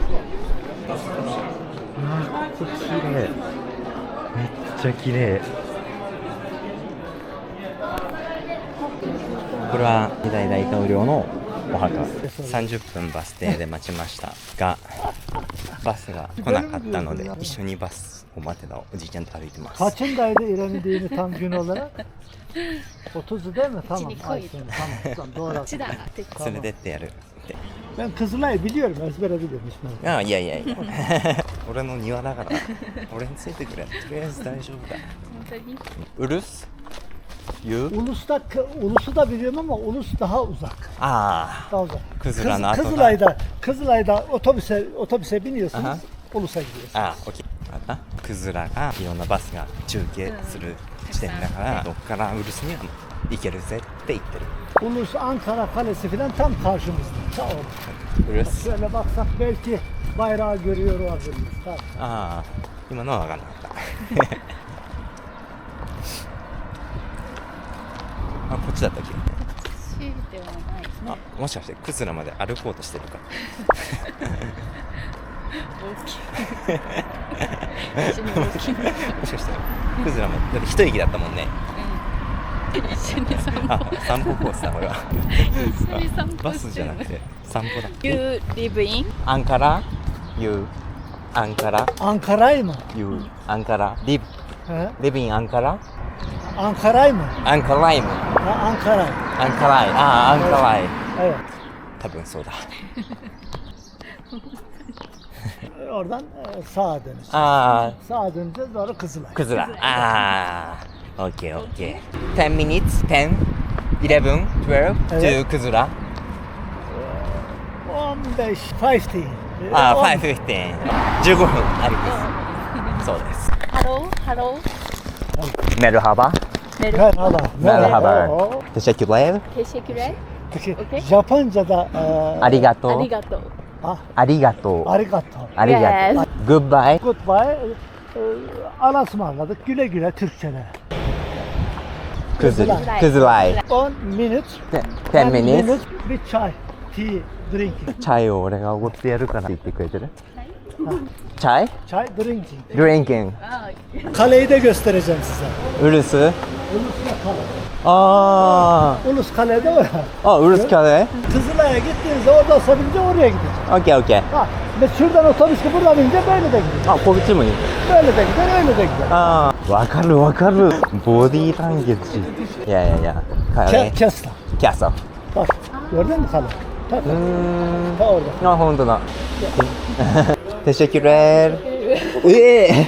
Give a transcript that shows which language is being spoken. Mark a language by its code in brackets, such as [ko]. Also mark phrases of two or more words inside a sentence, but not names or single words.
[ja] ここ綺麗、めっちゃ綺麗。これは2代大統領のお墓。30分バス停で待ちましたがバスが来なかったので一緒にバスを待ってたおじいちゃんと歩いてます。 [tr] Kaçındaydı İrem'in tam gün olarak? 30'u değil mi? Tamam. Ay, tamam. Doğru. [ja] こっちだ。連れてってやるって。 [tr] Ben Kızılay'ı biliyorum. Ezbere biliyorum. İsmail. [ja] ああ、いやいやいや俺の庭だから俺についてくれ。とりあえず大丈夫だ。本当に。ウルスユー [tr] Ulus'u da biliyorum ama Ulus daha uzak. [ja] あ [tr] Daha uzak. [ja] あ、クズラの後だ。 [tr] Kızılay'da otobüse biniyorsunuz. Aha. Ulus'a gidiyorsunuz. [ja] ああ、オッケー。あったクズラがいろんなバスが中継する地点だから、どっからウルスには行けるぜって言ってる。 [tr] Ulus Ankara Kalesi falan tam karşımızda. Sağ ol. [ja] ウルス。 [tr] Şöyle baksak belki bayrağı görüyor olabiliriz. Tamam. [ja] ああ、今のは分かんなかったあ、こっちだったっけ。 C ではないですね。あ、もしかしてクズラまで歩こうとしてるか。大きい。一緒に大きい。もしかしてクズラまでだって一息だったもんね。一緒に散歩。あ、散歩コースだこれは。一緒に散歩バスじゃなくて散歩だ。 [en] You live in? アンカラ You アンカラ [tr] Ankara'yı mı? [en] You アンカラ Live [tr] He? [en] Live in アンカラ [tr] Ankara'yı mı? [ja] アンカライム [tr] Ha, Ankara. アンカライああアンカライ Evet. [ja] 多分そうだ。 [tr] Oradan sağa döneceğiz. [ja] あ [tr] Sağa döneceğiz sonra Kızılay. [ja] あクズラああ [en] OK OK 10 minutes 10 11 12 to クズラ [tr] 15, 15. [ja] ああ [tr] On- [ja] 5:15 15分ありです。そうです。 [en] Hello, hello. [tr] Merhaba Merhaba. Merhaba Oo. Teşekkürler Teşekkürler. Peki Okey. Japonca'da [ja] Arigato Arigato. Arigato arigato. Arigato [en] Yes. Goodbye Goodbye. [tr] Allah'a ısmarladık. Güle güle Türkçene. Kızılay Kızılay [en] 10 minutes. 10 minutes with chai. Tea, drinking. [ja] チャイを俺がおごってやるからって言ってくれてる。チャイ [tr] Çay, [en] drinking. Drinking [tr] Kaleyi de göstereceğim size. [ja] ウルス [tr] Ulus'la kale. [ja] あ [tr] Ulus kalede o ya. [ja] ああウルスカレ [tr] Kızılay'a gittiğinizde orada sabince oraya gidecek. [ja] オッケーオッケー [tr] Ha, ve şuradan otobüsle buradan binince böyle de gidiyor. [ja] あこっちもいい [tr] Böyle de gider, öyle de gider. [ja] ああわかるわかるボディーランゲージいやいやいやカレー Kesla. キャソ [tr] Bak, gördün mü kale? Ta, [ja] うーん [tr] ta orada. [ja] あ本当だテシェキュレーええ